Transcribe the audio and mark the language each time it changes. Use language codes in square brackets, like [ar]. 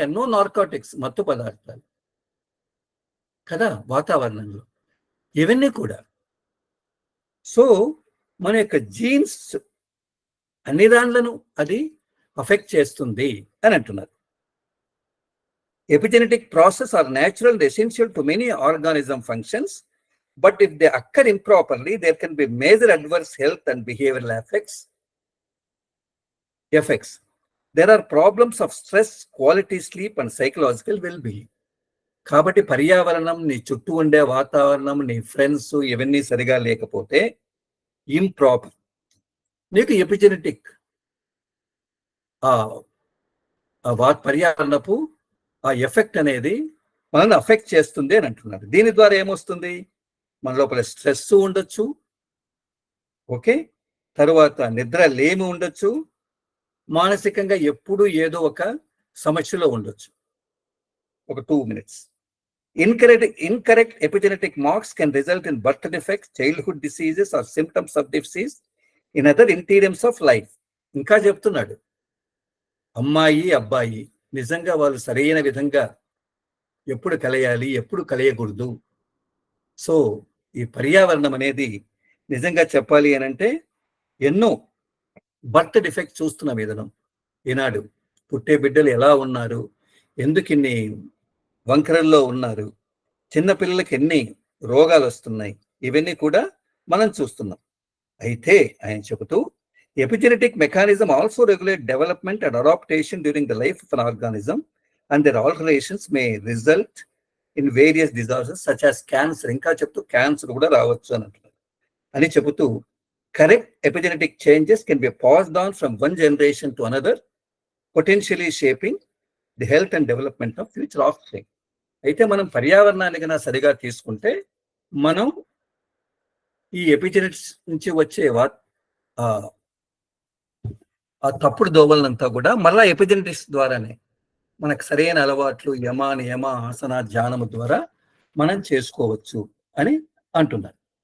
[te] ఎన్నో నార్కోటిక్స్, మత్తు పదార్థాలు కదా వాతావరణంలో, ఇవన్నీ కూడా. సో మన యొక్క జీన్స్ అన్ని దాంట్లను అది అఫెక్ట్ చేస్తుంది అని అంటున్నారు. [en] Epigenetic process are natural and essential to many organism functions, but if they occur improperly, there can be major adverse health and behavioral effects. There are problems of stress, quality sleep, and psychological well-being. [te] కాబట్టి పర్యావరణం, నీ చుట్టూ ఉండే వాతావరణం, నీ friends ఇవన్నీ సరిగా లేకపోతే ఇంప్రాపర్, నీకు ఎపిజెనెటిక్ పర్యావరణపు ఆ ఎఫెక్ట్ అనేది మనల్ని అఫెక్ట్ చేస్తుంది అని అంటున్నారు. దీని ద్వారా ఏమొస్తుంది? మన లోపల స్ట్రెస్ ఉండొచ్చు, ఓకే, తర్వాత నిద్ర లేమి ఉండొచ్చు, మానసికంగా ఎప్పుడు ఏదో ఒక సమస్యలో ఉండొచ్చు. ఒక [en] 2 minutes. Incorrect epigenetic marks can result in birth defects, childhood diseases, or symptoms of disease in other interiors of life. [te] ఇంకా చెప్తున్నాడు, అమ్మాయి అబ్బాయి నిజంగా వాళ్ళు సరైన విధంగా ఎప్పుడు కలయాలి, ఎప్పుడు కలయకూడదు. సో ఈ పర్యావరణం అనేది నిజంగా చెప్పాలి అని అంటే ఎన్నో బర్త్ డిఫెక్ట్ చూస్తున్నాం. ఏదనం ఈనాడు పుట్టే బిడ్డలు ఎలా ఉన్నారు, ఎందుకు ఇన్ని వంకరల్లో ఉన్నారు, చిన్నపిల్లలకి ఎన్ని రోగాలు వస్తున్నాయి, ఇవన్నీ కూడా మనం చూస్తున్నాం. అయితే ఆయన చెబుతూ, [en] Epigenetic mechanism also regulate development and adaptation during the life of an organism and their alterations may result in various disorders such as cancer. [te] ఇంకా చెప్తూ క్యాన్సర్ కూడా రావచ్చు అని అంటున్నారు. అని చెబుతూ, [en] correct epigenetic changes can be passed on from one generation to another, potentially shaping the health and development of future offspring. [te] అయితే మనం పర్యావరణాన్ని కన్నా సరిగా తీసుకుంటే మనం ఈ ఎపిజెనెటిక్స్ నుంచి వచ్చే ఆ తప్పుడు దోవలనంతా కూడా మళ్ళా ఎపిజెనెటిక్స్ ద్వారానే మనకు సరైన అలవాట్లు యమ నియమ ఆసన ధ్యానము ద్వారా మనం చేసుకోవచ్చు అని అంటున్నారు.